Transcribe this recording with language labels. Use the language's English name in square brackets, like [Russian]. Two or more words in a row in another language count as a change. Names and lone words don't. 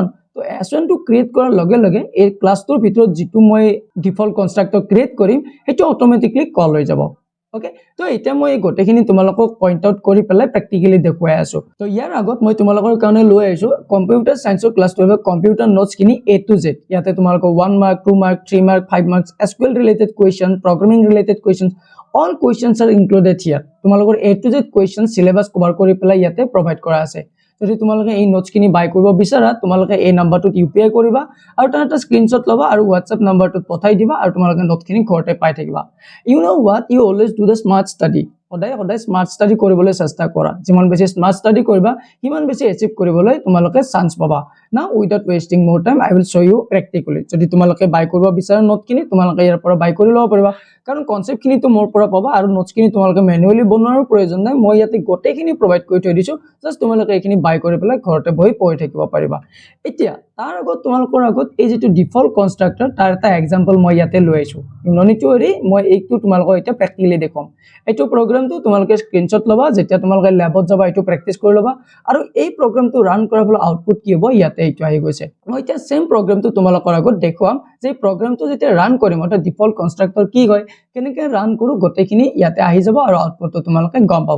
[Assamese] তো S1 টো ক্ৰিয়েট কৰাৰ লগে লগে এই ক্লাসটোৰ ভিতৰত যেটো মই [English] default constructor [Assamese] ক্ৰিয়েট কৰিম সেইটো [English] automatically call [Assamese] হৈ যাব। ওকে, তো এতিয়া মই এই গোটেইখিনি তোমালোকক [English] point out [Assamese] কৰি পেলাই প্ৰেক্টিক্যালি দেখুৱাই আছো। তো ইয়াৰ আগত মই তোমালোকৰ কাৰণে লৈ আহিছো [English] computer scienceৰ class 12 computer notes [Assamese] খিনি [English] A to Z। [Assamese] ইয়াতে তোমালোকৰ 1 মাৰ্ক, 2 মাৰ্ক, 3 মাৰ্ক, 5 মাৰ্কস, [English] SQL related question, programming related question, all questions are included here। [Assamese] তোমালোকৰ [English] A to Z question syllabus cover [Assamese] কৰি পেলাই ইয়াতে প্ৰভাইড কৰা আছে। যদি তোমালোকে এই নোটস খিনি বাই কৰিব বিচাৰা, তোমালোকে এই নাম্বাৰটোত UPI কৰিবা, আৰু তাৰ এটা স্ক্ৰিনশ্বট লবা আৰু WhatsApp নাম্বাৰটোত পঠাই দিবা, আৰু তোমালোকে নোট খিনি ঘৰতে পাই থাকিবা। [English] You know what, you always do the smart study। [Assamese] সদায় [English] smart study [Assamese] কৰিবলৈ চেষ্টা কৰা। যিমান বেছি [English] smart study [Assamese] কৰিবা, সিমান বেছি এচিভ কৰিবলৈ তোমালোকে চান্স পাবা। [English] now without wasting more time I will show you practically. [Assamese] যদি তোমালোকে বাই কৰিব বিচাৰা নোটখিনি, তোমালোকে ইয়াৰ পৰা বাই কৰি ল'ব পাৰিবা, কাৰণ কনসেপ্ট খিনি মোৰ পৰা পাবা, আৰু নোটস খিনি তোমালোকে ম্যানুয়ালি বনোৱাৰ প্ৰয়োজন নাই। মই ইয়াতে গোটেইখিনি প্ৰভাইড কৰি থৈ দিছো, জাস্ট তোমালোকে এইখিনি বাই কৰি পেলাই ঘৰতে বহি পঢ়ি থাকিব পাৰিবা। এতিয়া তাৰ আগত তোমালোকৰ আগত এই যেটো [English] default constructor [Assamese] তাৰ এটা এক্সাম্পল মই ইয়াতে লৈ আইছো। [English] you no need to worry, [Assamese] মই এইটো তোমালোকক এতিয়া প্ৰেক্টিক্যালি দেখাম। এইটো প্ৰগ্ৰামটো তোমালোকে স্ক্ৰিনশ্বট লবা, যেতিয়া তোমালোকে ল্যাবত যাবা এইটো প্ৰেক্টিস কৰি লবা, আৰু এই প্ৰগ্ৰামটো ৰান কৰাৰ ফলত আউটপুট কি হ'ব ইয়াতে এইটো আহি গৈছে। মই এতিয়া [English] same programটো [Assamese] তোমালোকৰ আগত দেখুৱাম যে প্ৰগ্ৰামটো যেতিয়া ৰান কৰিম, অৰ্থাৎ [English] default constructor [Assamese] কি হয়, কেনেকৈ ৰান কৰো, গোটেইখিনি ইয়াতে আহি যাব, আৰু আউটপুটটো তোমালোকে গম পাবা।